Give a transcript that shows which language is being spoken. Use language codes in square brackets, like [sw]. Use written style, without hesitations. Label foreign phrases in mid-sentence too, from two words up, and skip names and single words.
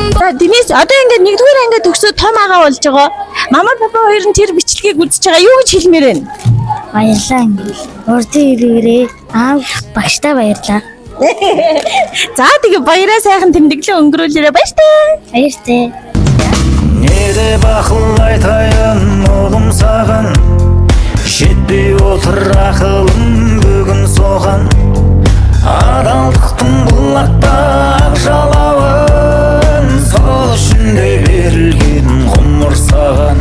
[mn] За Денис одоо ингээд нэгдүгээр ангид төгсөөд том агаа болж байгаа. Мама папа хоёр нь тэр бичлэгийг үзэж байгаа. Юу гэж хэлмээр вэ? Баярлаа ингээл. Урдын ирээрээ аав багштай баярлаа. За тэгээ баяраа сайхан тэмдэглэн өнгөрүүлээрэй баяртай. Баяртай. [kk] Неде бахыл айтайын оğlum саған жетпей отыр ақылым бүгін соған адалдықтың бұлақтап жалауын сол үшін де берілген ғұмыр саған